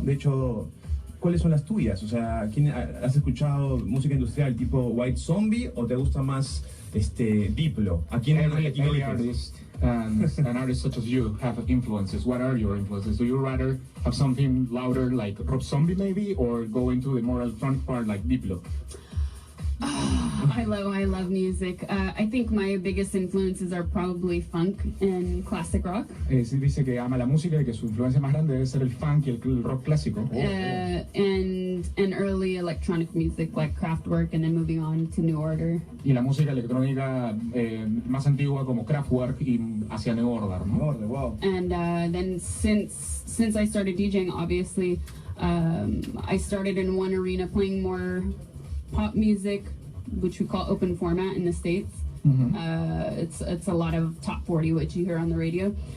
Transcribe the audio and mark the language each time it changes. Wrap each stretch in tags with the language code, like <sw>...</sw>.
<es>De hecho, ¿cuáles son las tuyas? O sea, ¿has escuchado música industrial tipo White Zombie o te gusta más Diplo? ¿A quién</es> <en>Every</en> <es>eliges?</es> <en>artist an artist such as you have influences. What are your influences? Do you rather have something louder like Rob Zombie maybe, or go into the more electronic part like Diplo? I love music. I think my biggest influences are probably funk and classic rock.</en> <es>Sí, dice que ama la música y que su influencia más grande debe ser el funk y el rock clásico.</es> <en>And early electronic music like Kraftwerk, and then moving on to New Order.</en> <es>Y la música electrónica más antigua como Kraftwerk y hacia New Order, ¿no? Wow.</es> <en>And then since I started DJing, obviously, I started in one arena playing more pop music, which we call open format in the States. It's a lot of top 40, which you hear on the radio.</en>